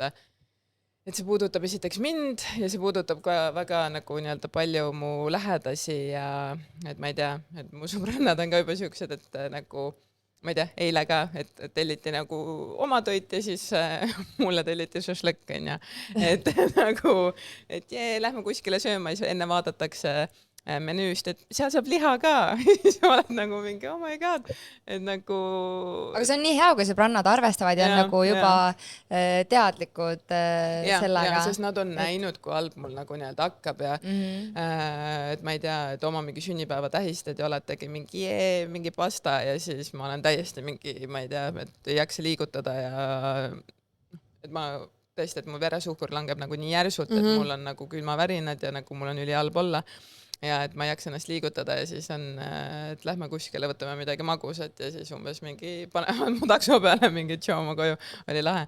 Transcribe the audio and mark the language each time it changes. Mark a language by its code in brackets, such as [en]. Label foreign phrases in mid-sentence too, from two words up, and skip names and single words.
[et] et see puudutab esiteks mind ja see puudutab ka väga nagu nii-öelda palju mu lähedasi ja et ma ei tea, et mu sõbrannad on ka juba siuksed, et nagu ma ei tea, eile ka, et telliti nagu oma toit ja siis mulle telliti šašlõkk, et nagu, et lähme kuskile sööma, siis enne vaadatakse menüüst, et seal saab liha ka siis oled nagu mingi, [en] oh my god, [et] et nagu aga see on nii hea, kui sõbrannad arvestavad ja on nagu juba teadlikud sellega. Sest nad on näinud, kui halb mul nagu nii-öelda hakkab ja et ma ei tea, et oma mingi sünnipäeva tähistad ja oletegi mingi pasta ja siis ma olen täiesti mingi, ma ei tea, et ei jaksa liigutada ja et ma tõesti, et mu veresuhkur langeb nagu nii järsult, et mul on nagu külmavärinad ja nagu mul on ülihalb olla ja et ma ei jaksa ennast liigutada ja siis on, et lähme kuskile, võtame midagi magusat ja siis umbes mingi panevad mu takso peale mingi tšooma koju, oli lahe.